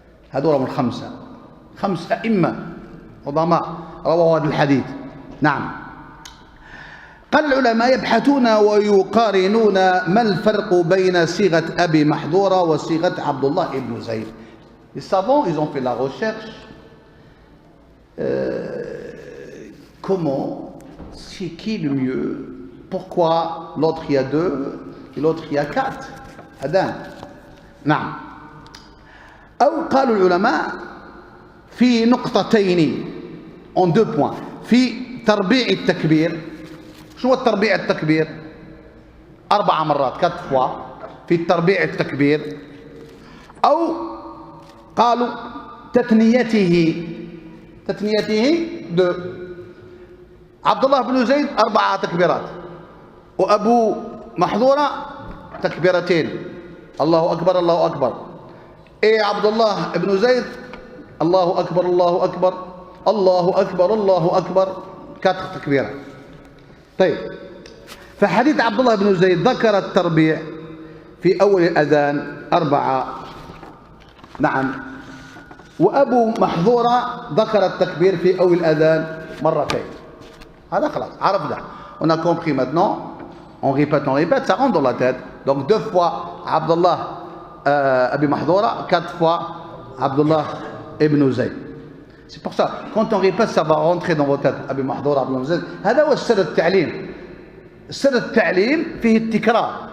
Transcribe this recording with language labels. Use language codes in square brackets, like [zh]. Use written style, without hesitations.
[ar] هذول الخمسة، 5 أئمة عظماء رواه هذا الحديث. نعم. قال العلماء يبحثون ويقارنون ما الفرق بين صيغة أبي محظورة وصيغة عبد الله بن زيد. [fr] Les savants, ils ont fait la recherche. Comment, c'est qui le mieux? Pourquoi l'autre il y a 2 et l'autre il y a 4 [ar] أذان؟ نعم. أو قالوا العلماء في نقطتين [fr] en 2 points. [ar] في تربيع التكبير. شو التربيع التكبير؟ 4 مرات [fr] 4 fois [ar] في التربيع التكبير. أو قالوا تثنيته 2. عبد الله بن زيد 4 تكبيرات، وأبو محظورة تكبيرتين، الله أكبر الله أكبر. إيه عبد الله بن زيد الله أكبر الله أكبر الله أكبر الله أكبر 4 تكبيرات. طيب فحديث عبد الله بن زيد ذكر التربيع في أول الأذان 4. نعم. وأبو محظورة ذكر التكبير في أول الأذان 2. هذا خلاص عرفنا. [fr] On a compris maintenant. On répète, ça rentre dans la tête. Donc 2 fois Abdullah Abi Mahdoura, 4 fois Abdullah ibn Zayd. C'est pour ça, quand on répète, ça va rentrer dans votre tête. [ar] Abi Mahdoura, Abdullah ibn Zayd. هذا هو السر التعليم. سر التعليم فيه التكرار.